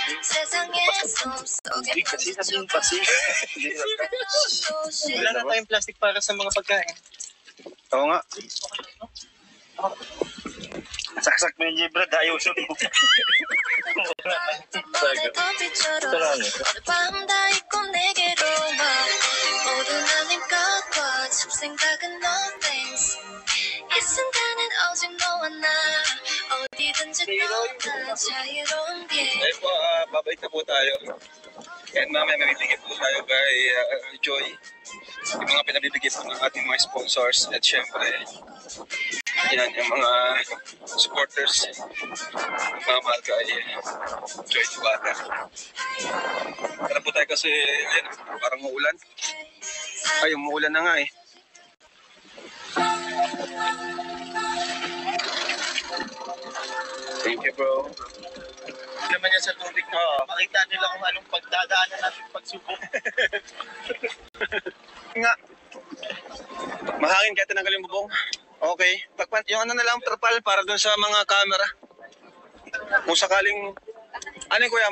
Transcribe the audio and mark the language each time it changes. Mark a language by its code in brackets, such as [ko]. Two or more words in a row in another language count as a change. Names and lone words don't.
[tl] Kasi sabihin pasi. Wala na tayong plastic para sa mga pagkain. Oo nga. Saksak mo yung Jibra, ayaw siya mo. [ko] 모든 아님과 과 잡생각은 nothing 오직 너와 나 어디든지 떠나 자유로운 길. [tl] Ay po, babalik na po tayo. And mamaya mamibigay po tayo kay Joy. Yung mga pinabibigay po ng ating mga sponsors. At syempre, yan yung mga supporters. Mga mahal kay Joy Diwata. Tara po tayo kasi, ayan, parang maulan. Ay, umuulan na nga eh. [en] Thank you, bro. [tl] Naman yan sa tubig na makita nila kung anong pagdadaanan natin pagsubok. Nga. Mahangin kaya tinanggal yung bubong. Okay. Yung ano na lang, trapal para dun sa mga camera. Kung sakaling... Ano yung kuya?